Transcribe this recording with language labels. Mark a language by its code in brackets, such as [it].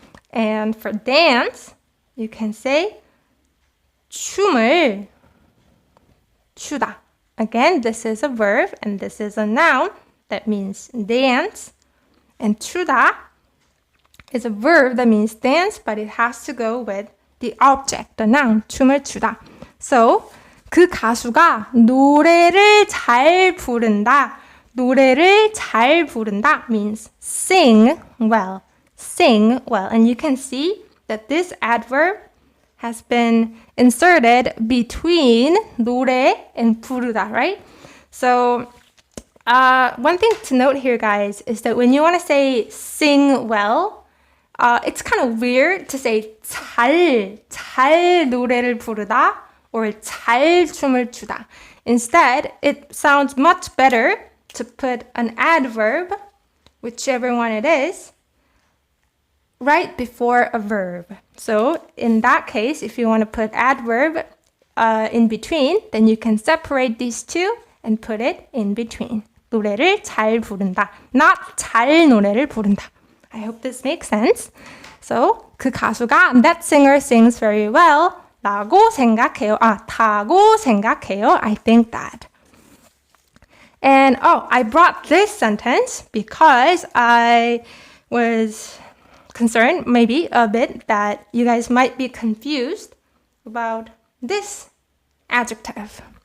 [en] And for dance, you can say 춤을 추다. Again, this is a verb and this is a noun that means dance. And 추다 is a verb that means dance, but it has to go with the object, the noun, 춤을 추다. [ko] So, 그 가수가 노래를 잘 부른다. 노래를 잘 부른다 [en] means sing well. And you can see that this adverb has been inserted between 노래 and 부르다, right? So, one thing to note here, guys, is that when you want to say sing well, it's kind of weird to say [ko] 잘 노래를 부르다 [en] or [ko] 잘 춤을 추다. [en] Instead, it sounds much better to put an adverb, whichever one it is, right before a verb. So in that case, if you want to put adverb in between, then you can separate these two and put it in between. [ko] 노래를 잘 부른다. Not 잘 노래를 부른다. [en] I hope this makes sense. So, [ko] 그 가수가, [en] that singer sings very well. [ko] 라고 생각해요. 다고 생각해요. [en] I think that. And, I brought this sentence because I was concerned, maybe a bit, that you guys might be confused about this adjective.